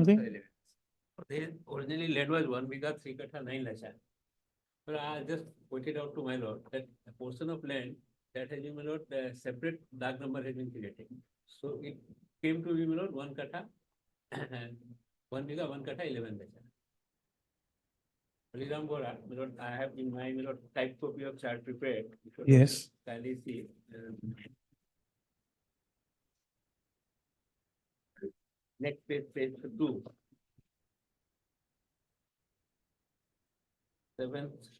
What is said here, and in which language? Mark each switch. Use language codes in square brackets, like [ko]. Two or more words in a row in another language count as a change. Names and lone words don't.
[en] something? kata 11. They originally land was 1 bigha 3 kata 9 lacha. But I just pointed out to my lord that a portion of land that has been, my lord, the separate dark number has been created. So it came to be, my lord, 1 kata and 1 bigha 1 kata 11 lacha. Baliram Gora, my lord, I have in my, my lord, type copy of chart prepared. If you Yes. kindly see. Next page 2. 7.